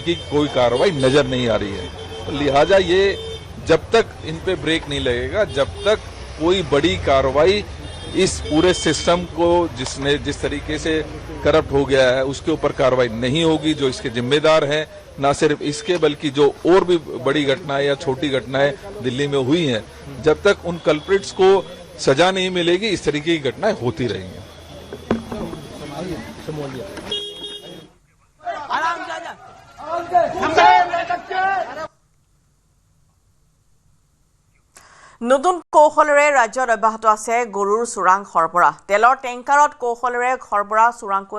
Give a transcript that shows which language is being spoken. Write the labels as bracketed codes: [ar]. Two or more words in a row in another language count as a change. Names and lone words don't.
[hi] की कोई कार्रवाई नजर नहीं आ रही है तो लिहाजा ये जब तक इन पे ब्रेक नहीं लगेगा जब तक कोई बड़ी कार्रवाई इस पूरे सिस्टम को जिसने जिस तरीके से करप्ट हो गया है उसके ऊपर कार्रवाई नहीं होगी जो इसके जिम्मेदार हैं न सिर्फ इसके बल्कि जो और भी बड़ी घटनाएं या छोटी घटनाएं दिल्ली में हुई हैं जब तक उन कल्प्रिट्स को सजा नहीं मिलेगी इस तरीके की घटनाएं होती रहेंगी [as] নতুন কৌশলেৰে ৰাজ্যত অব্যাহত আছে গৰুৰ চোৰাং সৰবৰাহ তেলৰ টেংকাৰত কৌশলেৰে সৰবৰাহ চোৰাংকৈ